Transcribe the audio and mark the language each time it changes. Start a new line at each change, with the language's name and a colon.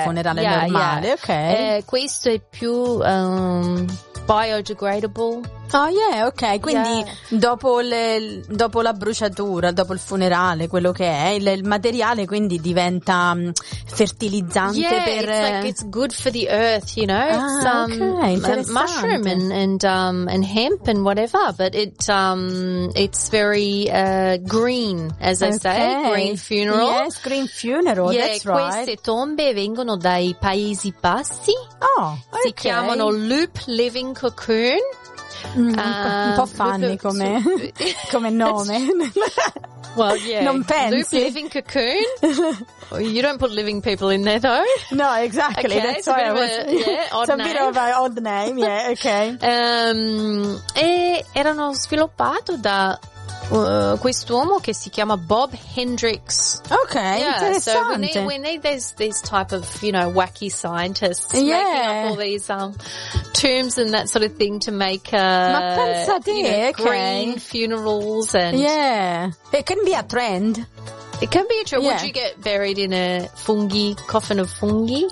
Italian: funerale, yeah, normale,
English: yeah. Ok.
Italian: Questo è più... biodegradable.
English: Oh yeah, ok.
Italian: Quindi yeah, dopo la bruciatura, dopo il funerale, quello che è, il materiale quindi diventa fertilizzante,
English: yeah,
Italian: per...
English: Yeah, it's like it's good for the earth, you know.
Italian: Okay, interessante.
English: Mushroom and hemp and whatever, but it's very green, as okay. I say, green funeral. Yes, green funeral, yeah, that's right.
Italian: Queste tombe vengono dai Paesi Bassi.
English: Oh, okay.
Italian: Si chiamano Loop Living Cocoon. Un po' funny come nome.
English: Well, yeah.
Italian: Non pensi.
English: Loop Living Cocoon. You don't put living people in there, though. No, exactly. Okay, that's why I was. It's a bit of an odd name. Yeah, okay.
Italian: E erano sviluppato da quest'uomo che si chiama Bob Hendricks.
English: Okay, yeah,
Italian: interessante.
English: So we need this type of, you know, wacky scientists, yeah, making up all these tombs and that sort of thing to make green funerals and, yeah, it can be a trend. It can be a trend. Yeah. Would you get buried in a fungi coffin of fungi?